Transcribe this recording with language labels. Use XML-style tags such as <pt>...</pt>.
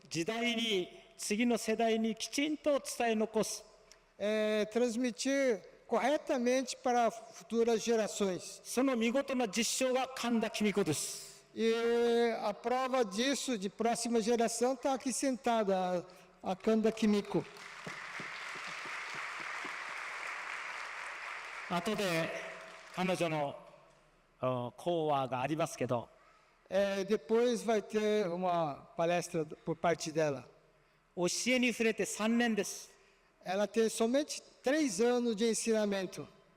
<ja>時代に次の世代にきちんと伝え残す。</ja> <pt>Transmitir corretamente para futuras gerações.</pt> <ja>その見事な実証が神田公子です。</ja> <pt>E a prova disso, de próxima geração, está aqui sentada, a Kanda Kimiko.</pt> <ja>後で彼女の講話がありますけど、</ja> <pt>Depois vai ter uma palestra por parte dela.</pt> <ja>教えに触れて3年です。</ja> <pt>Ela tem somente 3 anos de ensinamento.</pt>